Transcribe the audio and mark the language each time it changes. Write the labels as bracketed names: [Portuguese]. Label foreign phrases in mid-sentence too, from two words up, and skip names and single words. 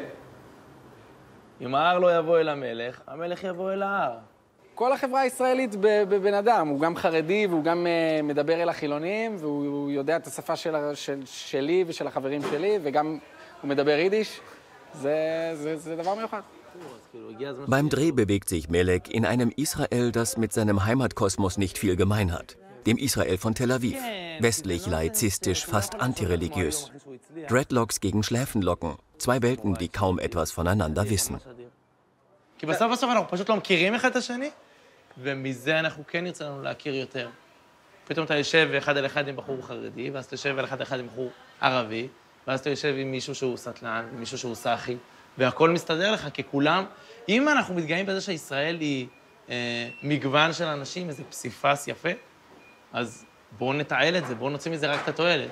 [Hebrew] אם ההר לא יבוא אל המלך, המלך יבוא אל ההר. כל החברה הישראלית בבן אדם, הוא גם חרדי והוא גם מדבר אל החילונים, והוא יודע את השפה שלי ושל החברים שלי, וגם הוא מדבר יידיש. זה דבר מיוחד. [German] Beim Dreh bewegt sich Melek in einem Israel, das mit seinem Heimatkosmos nicht viel gemein hat. Dem Israel von Tel Aviv. Westlich laizistisch, fast antireligiös. Dreadlocks gegen Schläfenlocken. Zwei Welten, die kaum etwas voneinander wissen. [Hebrew] כי בסוף אנחנו פשוט לא מכירים אחד את השני, ומזה אנחנו כן נרצה לנו להכיר יותר. פתאום אתה יושב אחד על אחד עם בחור חרדי, ואז אתה יושב אחד על אחד עם בחור ערבי, ואז אתה יושב עם מישהו שהוא סטלן, עם מישהו שהוא סאחי, והכל מסתדר לך, כי כולם, אם אנחנו מתגאים בזה שישראל היא מגוון של אנשים, איזה פסיפס יפה, אז בואו נתעל את זה, בואו נוציא מזה רק את התועלת.